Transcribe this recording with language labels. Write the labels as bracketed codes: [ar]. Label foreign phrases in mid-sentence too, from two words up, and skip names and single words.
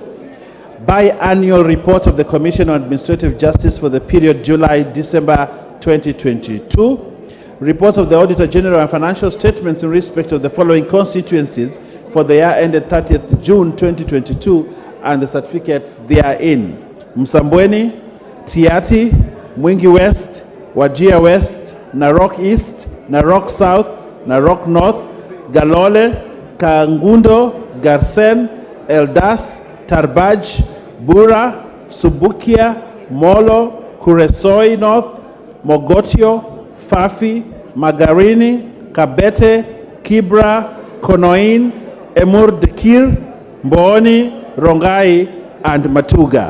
[en] Biannual report of the Commission on Administrative Justice for the period July-December 2022. Reports of the Auditor General and Financial Statements in respect of the following constituencies for the year ended 30th June 2022 and the certificates therein. Msambweni, Tiati, Mwingi West, Wajir West, Narok East, Narok South, Narok North, Galole, Kangundo, Garsen, Eldas, Tarbaj, Bura, Subukia, Molo, Kuresoi North, Mogotio, Fafi, Magarini, Kabete, Kibra, Konoin, Emur Dekir, Mboni, Rongai, and Matuga.